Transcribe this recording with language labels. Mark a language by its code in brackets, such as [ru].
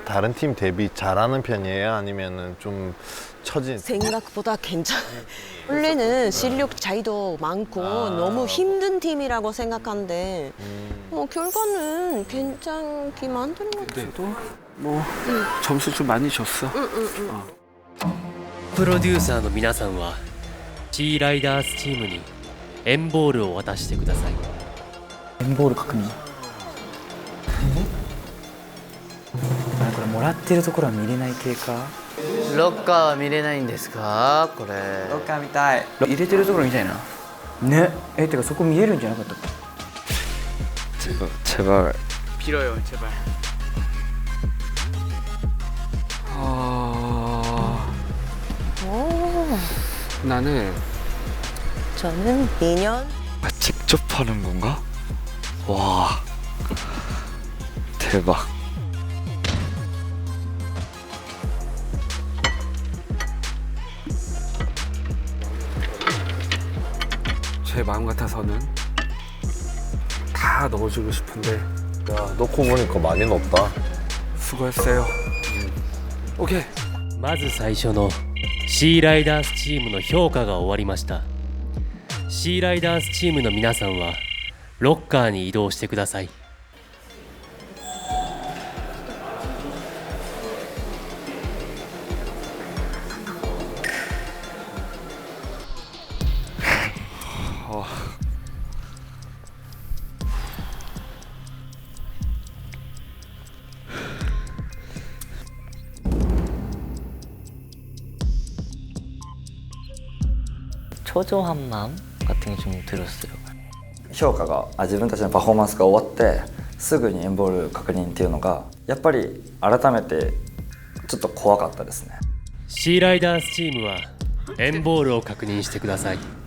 [ko] 다른 팀 대비 잘하는 편이에요? 아니면은 좀 처진? 생각보다 괜찮아요. 원래는 실력 차이도 많고 너무 힘든 팀이라고 생각하는데 결과는 괜찮게 만드는 것 같아요. 뭐 점수 좀 많이 줬어. [ja] プロデューサーの皆さんはシーライダースチームにエンボールを渡してください。エンボール確認。これもらってるところは見れない系か。ロッカーは見れないんですかこれ。ロッカー見たい。入れてるところみたいな。ね。てかそこ見えるんじゃなかったか。 [ko] 제발. 빌어요, 제발. 나는 저는 내년. 직접 하는 건가? 와 대박. 제 마음 같아서는 다 넣어주고 싶은데. 야, 넣고 보니까 많이 넣었다. 수고했어요. 오케이. [ja] まず最初のシーライダースチームの評価が終わりました。シーライダースチームの皆さんはロッカーに移動してください。 [ko] 초조한 마음 같은 게 좀 들었어요. [ja] 評価が自分たちのパフォーマンスが終わってすぐにエンボール確認っていうのがやっぱり改めてちょっと怖かったですね。シーライダースチームはエンボールを確認してください。